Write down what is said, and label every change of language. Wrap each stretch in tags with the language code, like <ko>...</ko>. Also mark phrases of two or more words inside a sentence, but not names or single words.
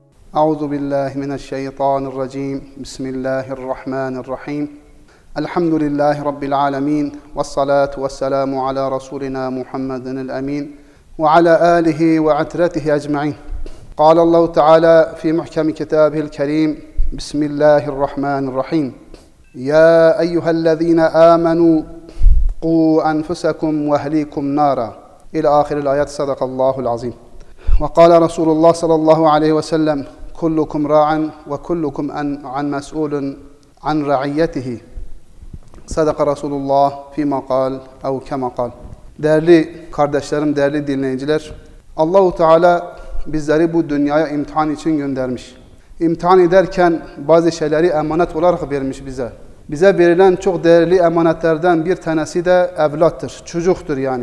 <ar>أعوذ بالله من الشيطان الرجيم. بسم الله الرحمن الرحيم. الحمد لله رب العالمين. والصلاة والسلام على رسولنا محمد الأمين وعلى آله وعترته أجمعين. قال الله تعالى في محكم كتابه الكريم بسم الله الرحمن الرحيم يا أيها الذين آمنوا قوا أنفسكم وأهليكم نارا إلى آخر الآيات. صدق الله العظيم. وقال رسول الله صلى الله عليه وسلم كلكم راع وكلكم عن مسؤول عن رعيته. صدق رسول الله فيما قال أو كما قال.</ar> <tr>Değerli kardeşlerim, değerli dinleyiciler, Allah-u Teala bizleri bu dünyaya imtihan için göndermiş. İmtihan ederken bazı şeyleri emanet olarak vermiş bize. Bize verilen çok değerli emanetlerden bir tanesi de evlattır, çocuktur yani.</tr>